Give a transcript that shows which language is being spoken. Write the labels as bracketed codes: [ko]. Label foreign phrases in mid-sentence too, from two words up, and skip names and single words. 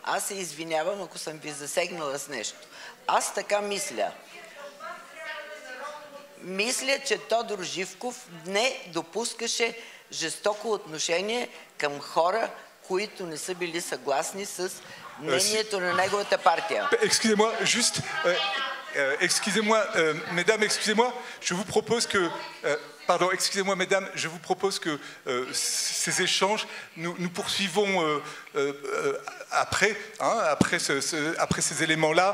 [bg] Аз се извинявам, ако съм ви засегнала с нещо. Аз така мисля. Мисля, че Тодор Живков не допускаше жестоко отношение към хора, които не са били съгласни с мнението на неговата партия. [fr] Excusez-moi, juste... excusez-moi, mesdames, excusez-moi, je vous propose que... pardon, excusez-moi, mesdames, je vous propose que ces échanges, nous poursuivons après, hein, après ces éléments-là.